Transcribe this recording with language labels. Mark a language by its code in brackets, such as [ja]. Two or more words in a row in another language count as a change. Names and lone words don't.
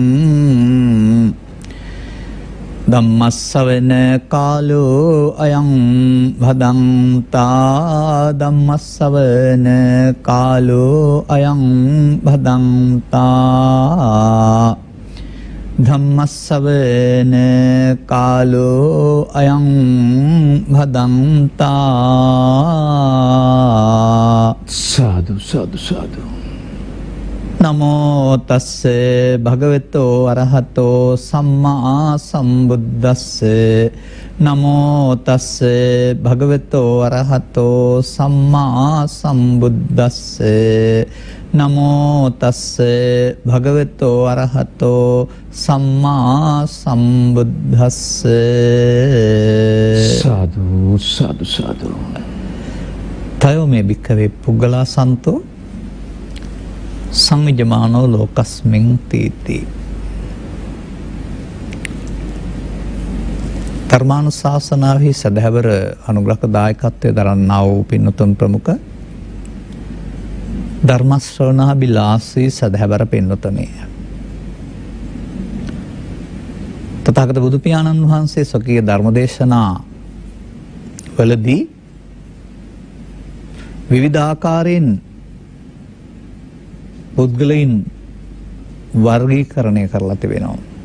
[pi] धम्मस्सवने कालो अयं भदन्ता धम्मस्सवने कालो अयं भदन्ता धम्मस्सवने कालो अयं भदन्ता साधु साधु साधु नमो तस्से भगवतो अरहतो सम्मा सम्बुद्धस्से नमो तस्से भगवतो अरहतो सम्मा सम्बुद्धस्से नमो तस्से भगवतो अरहतो सम्मा सम्बुद्धस्से साधु साधु साधु तयो मे भिक्खवे पुग्गला संतो संविजमानो लोकस्मिन् तीति [si] ධර්මානුශාසනාවෙහි සදහැවර අනුග්‍රහක දායකත්වයේ දරන්නා වූ පින්වතුන් ප්‍රමුඛ ධර්ම ශ්‍රවණාබිලාසී සදහැවර පින්වතුනි තථාගත බුදු පියාණන් වහන්සේ සොකී ධර්මදේශනා වලදී විවිධාකාරයෙන් පුද්ගලයන් වර්ගීකරණය කරලා තිබෙනවා.